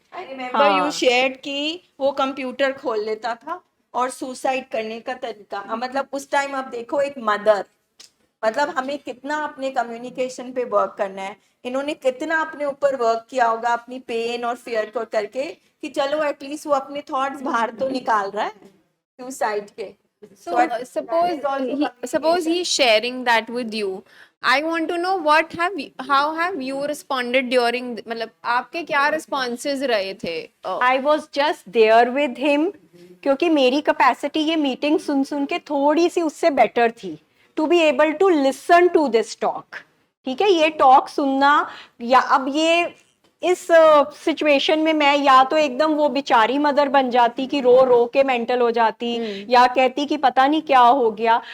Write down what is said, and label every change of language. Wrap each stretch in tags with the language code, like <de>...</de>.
<en>I remember you shared</en> <hi>कि वो computer खोल लेता था और सुसाइड करने का तरीका, मतलब उस टाइम आप देखो एक मदर, मतलब हमें कितना अपने कम्युनिकेशन पे वर्क करना है, इन्होंने कितना अपने ऊपर वर्क किया होगा अपनी पेन और फियर को करके कि चलो एटलीस्ट वो अपने थॉट्स बाहर तो निकाल रहा है सुसाइड के।</hi> <en>So suppose he is sharing that with you. I want to know how have you responded during</en> <hi>मतलब आपके क्या</hi> <en>responses</en> <hi>रहे थे?</hi> <en>I was just there with him,</en> <hi>क्योंकि मेरी कैपेसिटी ये मीटिंग सुन सुन के थोड़ी सी उससे बेटर थी,</hi> <en>to be able to listen to this talk,</en> <hi>ठीक है। ये टॉक सुनना, या अब ये इस सिचुएशन में मैं या तो एकदम वो बेचारी मदर बन जाती कि रो रो के मेंटल हो जाती, या कहती कि पता नहीं क्या हो गया।</hi>